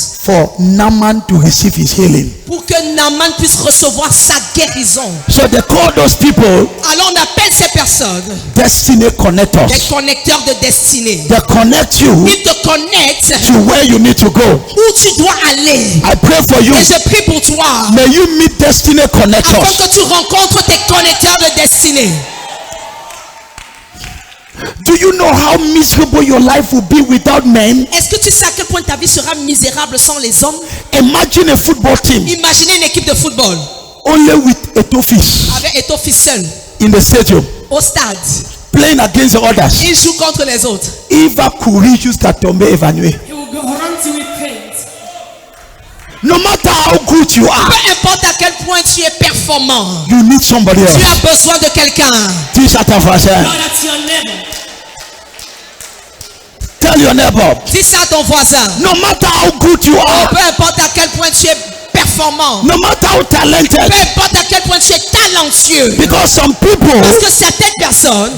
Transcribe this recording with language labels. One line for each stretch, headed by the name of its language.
English: for Naaman to receive his healing.
French: pour que Naaman puisse recevoir sa guérison.
English: So they call those people
French: Alors on appelle ces personnes
English: destiny
French: des
English: connectors.
French: connecteurs de destinée.
English: They connect you
French: Ils te connectent
English: to where you need to go.
French: où tu dois aller.
English: I pray for you.
French: Et je prie pour toi
English: May you meet destiny
French: afin
English: connectors.
French: que tu rencontres tes connecteurs de destinée.
English: Do you know how miserable your life will be without men?
French: Est-ce que tu sais à quel point ta vie sera misérable sans les hommes?
English: Imagine a football team
French: Imaginez une équipe de football
English: only with Etophis
French: avec Étofis seul
English: in the stadium
French: au stade.
English: playing against the others.
French: Ils jouent contre les autres. Eva Kurichus Katombe Evanue.
English: He will go around you with pain. No matter how good you are,
French: Peu importe à quel point tu es performant,
English: you need somebody
French: tu
English: else.
French: as besoin de quelqu'un. Dis à ton voisin.
English: God, that's your neighbor. Tell your neighbor.
French: Dis ça à ton voisin.
English: No matter how good you are,
French: Peu importe à quel point tu es performant,
English: no matter how talented,
French: peu importe à quel point tu es talentueux,
English: because some people
French: parce que certaines personnes